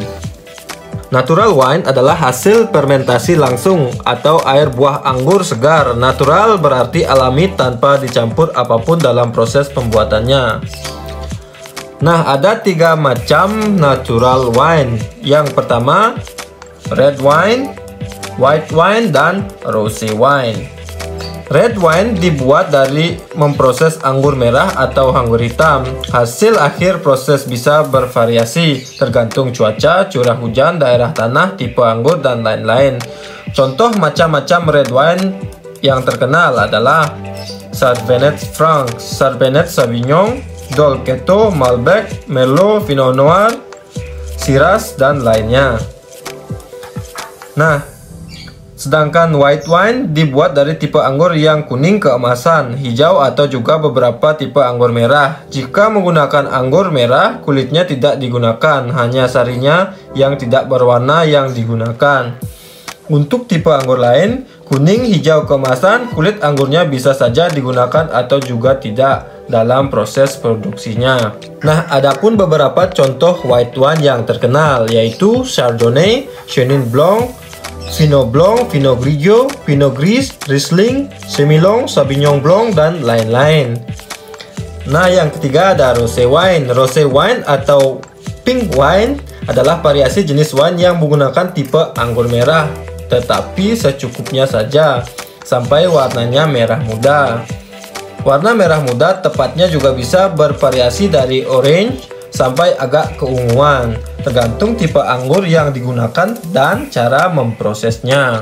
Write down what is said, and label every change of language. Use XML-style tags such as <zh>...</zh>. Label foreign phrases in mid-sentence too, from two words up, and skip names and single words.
<en>Natural wine</en> <id>adalah hasil fermentasi langsung atau air buah anggur segar. Natural berarti alami tanpa dicampur apapun dalam proses pembuatannya. Nah, ada 3 macam</id> <en>natural wine.</en> <id>Yang pertama,</id> <en>red wine, white wine,</en> <id>dan</id> <en>rosé wine. Red wine</en> <id>dibuat dari memproses anggur merah atau anggur hitam. Hasil akhir proses bisa bervariasi tergantung cuaca, curah hujan, daerah tanah, tipe anggur, dan lain-lain. Contoh macam-macam</id> <en>red wine</en> <id>yang terkenal adalah Cabernet Franc, Cabernet Sauvignon, Dolcetto, Malbec, Merlot, Pinot Noir, Shiraz, dan lainnya. Nah, sedangkan</id> <en>white wine</en> <id>dibuat dari tipe anggur yang kuning keemasan, hijau, atau juga beberapa tipe anggur merah. Jika menggunakan anggur merah, kulitnya tidak digunakan, hanya sarinya yang tidak berwarna yang digunakan. Untuk tipe anggur lain, kuning, hijau keemasan, kulit anggurnya bisa saja digunakan atau juga tidak dalam proses produksinya. Nah, adapun beberapa contoh</id> <en>white wine</en> <id>yang terkenal, yaitu Chardonnay, Chenin Blanc, Pinot Blanc, Pinot Grigio, Pinot Gris, Riesling, Semillon, Sauvignon Blanc, dan lain-lain. Nah, yang ketiga ada</id> <en>rosé wine. Rosé wine</en> <id>atau</id> <en>pink wine</en> <id>adalah variasi jenis wine yang menggunakan tipe anggur merah, tetapi secukupnya saja sampai warnanya merah muda. Warna merah muda tepatnya juga bisa bervariasi dari orange sampai agak keunguan, tergantung tipe anggur yang digunakan dan cara memprosesnya.</id>